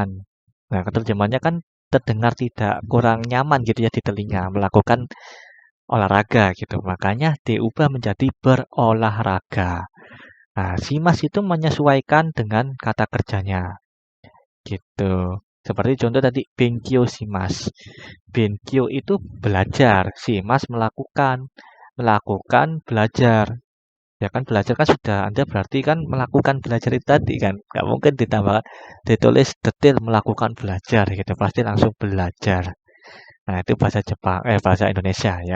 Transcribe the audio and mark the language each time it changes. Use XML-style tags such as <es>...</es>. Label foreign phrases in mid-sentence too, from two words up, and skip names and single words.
<id>Nah, terjemahannya kan terdengar tidak kurang nyaman gitu ya di telinga. Melakukan olahraga gitu. Makanya diubah menjadi berolahraga. Nah, shimas itu menyesuaikan dengan kata kerjanya. Gitu. Seperti contoh tadi,</id> <ja>勉強します.</ja> <id>Benkyo itu belajar, shimas melakukan. Melakukan belajar. Ya kan belajar kan sudah, Anda berarti kan melakukan belajar itu tadi kan. Nggak mungkin ditambahkan, ditulis detail melakukan belajar gitu. Pasti langsung belajar. Nah, itu bahasa Jepang, bahasa Indonesia ya.</id>